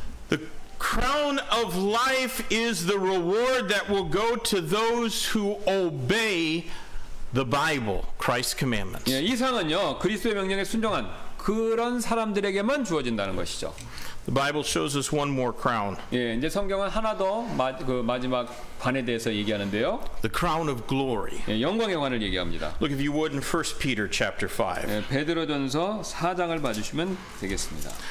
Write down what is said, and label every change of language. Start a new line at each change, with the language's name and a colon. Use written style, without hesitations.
English: The crown of life is the reward that will go to those who obey the Bible, Christ's commandments.
Korean: 예, 이 상은요 그리스도의 명령에 순종한 그런 사람들에게만 주어진다는 것이죠.
English: The Bible shows us one more crown.
Korean: 예, 이제 성경은 하나 더 마지막 관에 대해서 얘기하는데요.
English: The crown of glory.
Korean: 예, 영광의 관을 얘기합니다.
English: Look if you would in 1 Peter chapter 5.
Korean: 예, 베드로전서 4장을 봐주시면 되겠습니다.